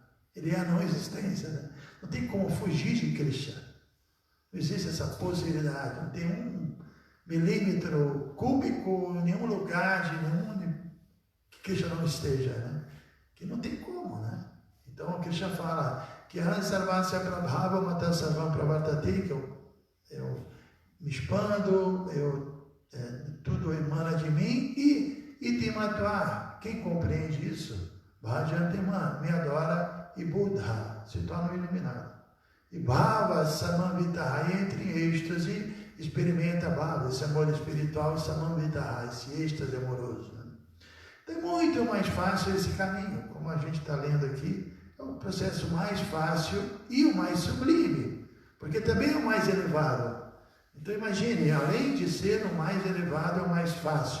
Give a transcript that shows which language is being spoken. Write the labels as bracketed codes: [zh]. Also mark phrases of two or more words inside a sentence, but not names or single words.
[pt] Ele é a não existência, né? Não tem como fugir de Krishna. Não existe essa possibilidade. Não tem um milímetro cúbico em nenhum lugar, de nenhum que Krishna não esteja, né? Que não tem como, né? Então Krishna fala que [sa] Aham sarvasya prabhava mata sarvam pravartate, [pt] que eu me expando, tudo emana de mim, e itimatva, quem compreende isso, bhajantiman, me adora, e buddha, se torna um iluminado. [sa] E bhava samamvitaha, [pt] entra em êxtase, experimenta bhava, esse amor espiritual, e samamvitaha, esse êxtase amoroso. Né? Então é muito mais fácil esse caminho, como a gente está lendo aqui, é o processo mais fácil e o mais sublime. porque também é o mais elevado. Então imagine, além de ser o mais elevado, é o mais fácil.